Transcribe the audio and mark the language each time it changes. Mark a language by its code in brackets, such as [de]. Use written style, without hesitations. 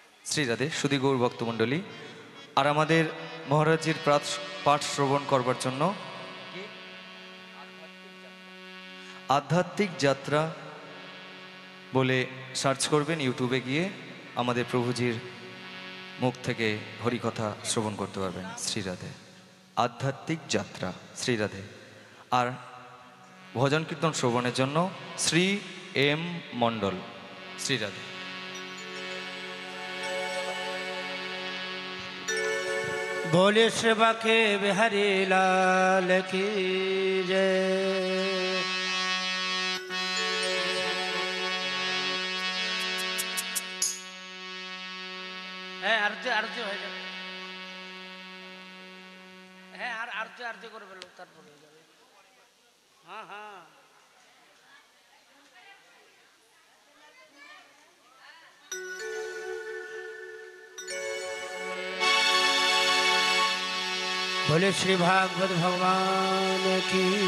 [bn] শ্রীরাধে সুধী গৌর ভক্তমণ্ডলী। আর আমাদের মহারাজজির পাঠ শ্রবণ করবার জন্য আধ্যাত্মিক যাত্রা বলে সার্চ করবেন ইউটিউবে গিয়ে, আমাদের প্রভুজির মুখ থেকে হরিকথা শ্রবণ করতে পারবেন। শ্রীরাধে, আধ্যাত্মিক যাত্রা, শ্রীরাধে। আর ভজন কীর্তন শ্রবণের জন্য শ্রী এম মণ্ডল, শ্রীরাধে। [hi] बोले सेवा के बिहारी लाल की जय। [bn] আরতি আরতি হয়ে যাবে, হ্যাঁ আর আরতি আরতি করে ফেলো, তারপরে হয়ে যাবে। [hi] হ্যাঁ হ্যাঁ बोले श्री भागवत भगवान की